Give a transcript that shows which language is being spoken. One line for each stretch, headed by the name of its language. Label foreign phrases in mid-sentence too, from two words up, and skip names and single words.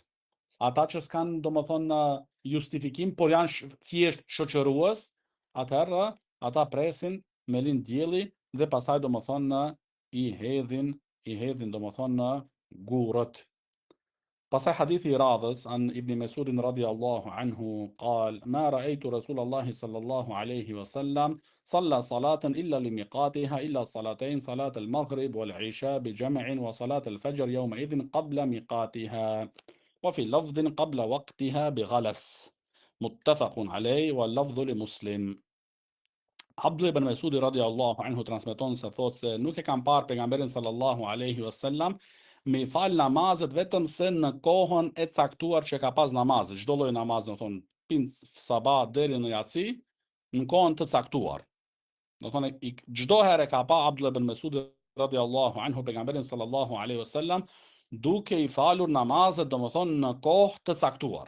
Albanian: Ata që s'kan domethënë justifikim, por janë thjesht shoqërues, atëherë ata presin me lind dielli dhe pastaj domethënë I hedhin domethënë gurët. Pasaj hadithi I radhës
Arabic: عن ابن مسعود رضي الله عنه قال ما رأيت رسول الله صلى الله عليه وسلم صلى صلاة إلا لميقاتها إلا صلاتين صلاة المغرب والعشاء بجمع وصلاة الفجر يومئذ قبل ميقاتها وفي لفظ قبل وقتها بغلس متفق عليه واللفظ لمسلم.
Albanian: Abdullah ibn Mesudi
Arabic: رضي الله عنه
Albanian: transmeton se thot se nuk e kam parë pejgamberin
Arabic: صلى الله عليه وسلم
Albanian: me fal namazet vetëm se në kohën e caktuar që ka pas namazet, çdo lloj namaz, do thonë pin sabah deri në yatsi, në kohën të caktuar. Do thonë çdo herë ka pa Abdullah ibn Mesudi
Arabic: رضي الله عنه
Albanian: pejgamberin
Arabic: صلى الله عليه وسلم
Albanian: duke I falur namazet, domethënë në kohë të caktuar.